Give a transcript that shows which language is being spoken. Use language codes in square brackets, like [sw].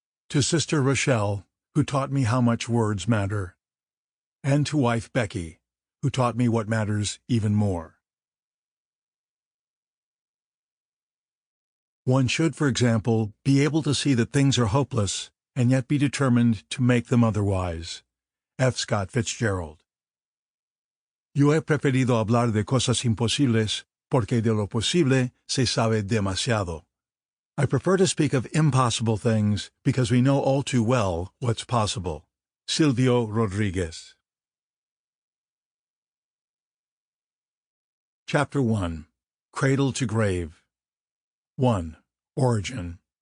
[en] To Sister Rochelle, who taught me how much words matter, and to wife Becky, who taught me what matters even more. One should, for example, be able to see that things are hopeless and yet be determined to make them otherwise. F. Scott Fitzgerald. [es] Yo he preferido hablar de cosas imposibles porque de lo posible se sabe demasiado. [en] I prefer to speak of impossible things because we know all too well what's possible. Silvio Rodriguez. Chapter 1. Cradle to Grave. 1. Origin.